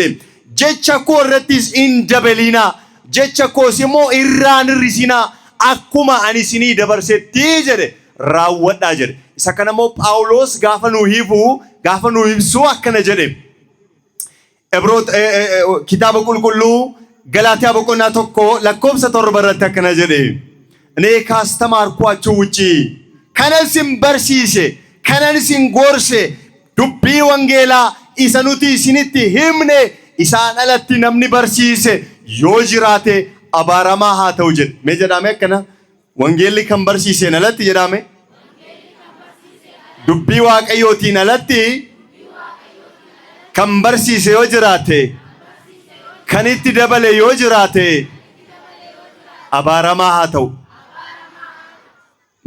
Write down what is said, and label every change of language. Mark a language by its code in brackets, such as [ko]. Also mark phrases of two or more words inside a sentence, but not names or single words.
[om] Jecha koo irrattis hin dabalinaa, jecha koos immoo irraa hin hir'isinaa, akkuma ani isinii dabarsetti jedhe raawwadhaa jedhe. Isa kana immoo Phaawulos gaafa nuu ibsu akkana jedhe. Kitaaba qulqulluu Galaatiyaa boqonnaa 1 lakkoofsa 7 irratti akkana jedhe. [am] እኔ ካስተማርኳችሁ ውጪ [om] kanan sin barsiise, kanan sin gorse, dubbii wangeelaa isa nuti isinitti himne isaan alatti namni barsiise yoo jiraate abaaramaa haa ta'u jedhe. Mee jedhame akkana wangeelli kan barsiiseen alatti jedhame dubbii Waaqayyootiin alatti kan barsiise yoo jiraate, kan itti dabale yoo jiraate abaaramaa haa ta'u.